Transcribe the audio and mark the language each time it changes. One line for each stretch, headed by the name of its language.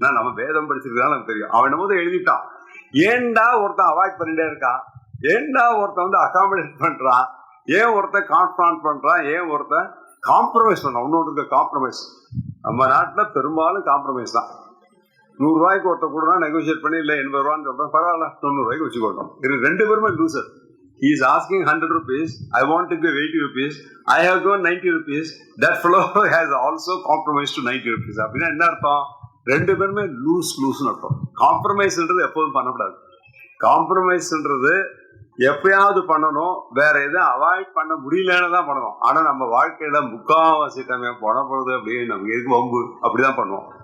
Tamil: நம்ம வேதம் படிச்சிருக்கா நமக்கு தெரியும். அவன் போது எழுதிட்டான். ஏன்டா ஒருத்தன் அவாய்ட் பண்ணிட்டே இருக்கான், ஏன்டா ஒருத்தன் வந்து அகாமடேட் பண்றான், ஏன் ஒருத்தன் கான்ஃபரன்ட் பண்றான், ஏன் ஒருத்தன் காம்ப்ரமைஸ் பண்றான். இன்னொரு காம்ப்ரமைஸ், நம்ம நாட்டில் பெரும்பாலும் காம்ப்ரமைஸ் தான். 100 ரூபாய்க்கு ஒருத்தர் கூட நெகோசியேட் பண்ணி இல்லை 80 ரூபான்னு சொல்றேன், பரவாயில்ல 90 ரூபாய்க்கு வச்சுக்கோட்டோம். இது ரெண்டு பேருமே loser.
English: He is asking 100 rupees, I want to give 80 rupees, I have given 90 rupees, that fellow has also compromised to 90 rupees.
Tamil: அப்படின்னா என்ன அர்த்தம்? ரெண்டு பேருமே லூஸ்னு அர்த்தம். காம்ப்ரமைஸ்ன்றது எப்போதும் பண்ணக்கூடாது. காம்ப்ரமைஸ்ன்றது எப்பயாவது பண்ணணும், வேற எதுவும் அவாய்ட் பண்ண முடியலன்னு தான் பண்ணணும். ஆனா நம்ம வாழ்க்கையில முக்காவாசி டைம் பணப்படுது அப்படியே நமக்கு எதுக்கு வம்பு அப்படிதான் பண்ணுவோம்.